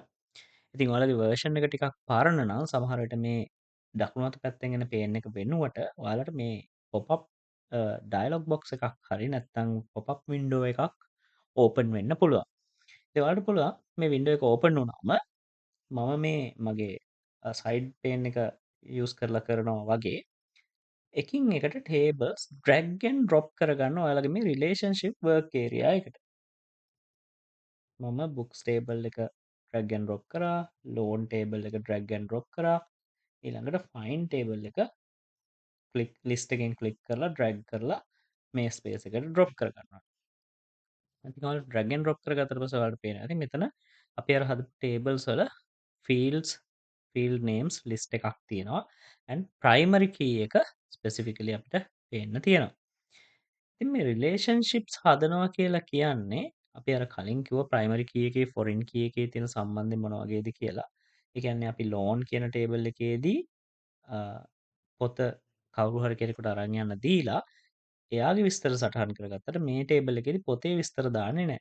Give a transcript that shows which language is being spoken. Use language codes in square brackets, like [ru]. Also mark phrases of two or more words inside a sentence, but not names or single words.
[si] ඉතින් ඔයාලගේ version එක ටිකක් පරණ නම් සමහර විට මේ දකුණු අත පැත්තෙන් එන pane එක වෙනුවට ඔයාලට මේ [en] pop up dialog box [si] එකක් හරි නැත්නම් [en] pop up window [si] එකක් ඕපන් වෙන්න පුළුවන්. ඉතින් ඔයාලට පුළුවන් මේ window එක ඕපන් වුණාම මම මේ මගේ [en] side pane [si] එක use කරලා කරනවා වගේ එකින් එකට [en] tables drag and drop [si] කරගන්න ඔයාලගේ මේ [en] relationship work area [si] එකට. මම [en] books table [si] එක [en] drag and drop [si] කරා, [en] loan table [si] එක [en] drag and drop [si] කරා, ඊළඟට [en] find table [si] එක [en] click list [si] එකෙන් click කරලා drag කරලා මේ space එකට drop කරගන්නවා. ඉතින් ඔයාලා [en] drag and drop [si] කරගත්තට පස්සේ ඔයාලට පේනවා. ඉතින් මෙතන අපි අර හදපු tables වල [en] fields field names list [si] එකක් තියෙනවා [en] and primary key [si] එක specifically අපිට පේන්න තියෙනවා. ඉතින් මේ relationships හදනවා කියලා කියන්නේ අපි අර කලින් කිව්ව [en] primary key [si] එකේ [en] foreign key [si] එකේ තියෙන සම්බන්ධය මොන වගේද කියලා. ඒ කියන්නේ අපි loan කියන table එකේදී පොත කවුරු හරි කෙනෙකුට අරන් යන්න දීලා එයාගේ විස්තර සටහන් කරගත්තට මේ ටේබල් එකේදී පොතේ විස්තර දාන්නේ නැහැ.